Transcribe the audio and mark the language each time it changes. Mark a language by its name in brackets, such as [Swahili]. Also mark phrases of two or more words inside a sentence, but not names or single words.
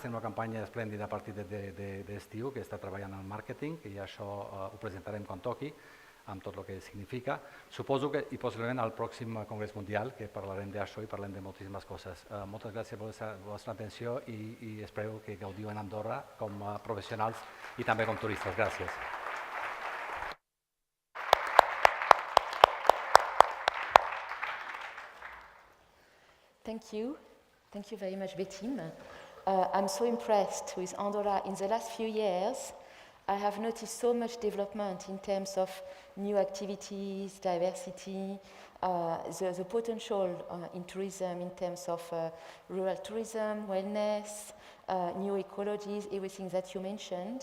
[Catalan] Tenim una campanya esplèndida a partir d'estiu que està treballant en màrqueting i això ho presentarem quan toqui, amb tot el que significa. Suposo que, i possiblement al pròxim Congrés Mundial, que parlarem d'això i parlem de moltíssimes coses. Moltes gràcies per la vostra atenció i espero que gaudiu en Andorra com a professionals i també com turistes. Gràcies. [English] Thank you. Thank you very much, Betim. I'm so impressed with Andorra. In the last few years, I have noticed so much development in terms of new activities, diversity, the potential in tourism in terms of rural tourism, wellness, new ecologies, everything that you mentioned.